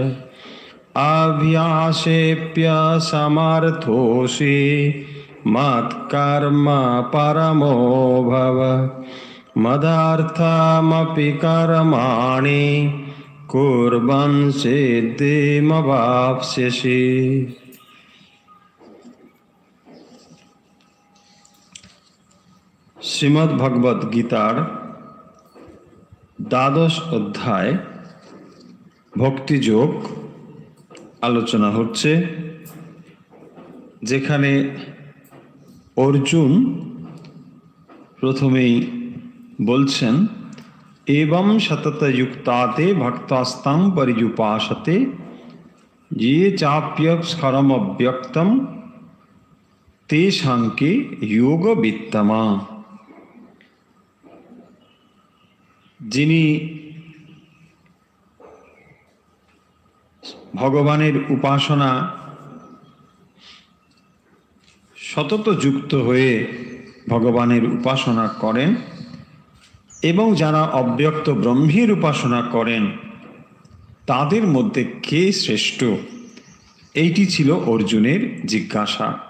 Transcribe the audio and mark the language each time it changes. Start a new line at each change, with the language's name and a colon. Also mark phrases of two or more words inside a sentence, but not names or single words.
Sanskrit: अभ्यासेऽप्यसमर्थोऽसि मत्कर्म परमो भव मदर्थमपि कर्माणि कुर्वन् सिद्धिमवाप्स्यसि।
Bangla: শ্রীমদ্ ভগবত গীতার দ্বাদশ অধ্যায় ভক্তিযোগ আলোচনা হচ্ছে, যেখানে অর্জুন প্রথমেই বলছেন
Sanskrit: एवं सततयुक्ताते भक्तास्तं पर्युपासते ये चाप्यस्खरमव्यक्तं तेषां के योगवित्तमा।
Bangla: যিনি ভগবানের উপাসনা সতত যুক্ত হয়ে ভগবানের উপাসনা করেন এবং যারা অব্যক্ত ব্রহ্মের উপাসনা করেন তাদের মধ্যে কে শ্রেষ্ঠ, এইটি ছিল অর্জুনের জিজ্ঞাসা।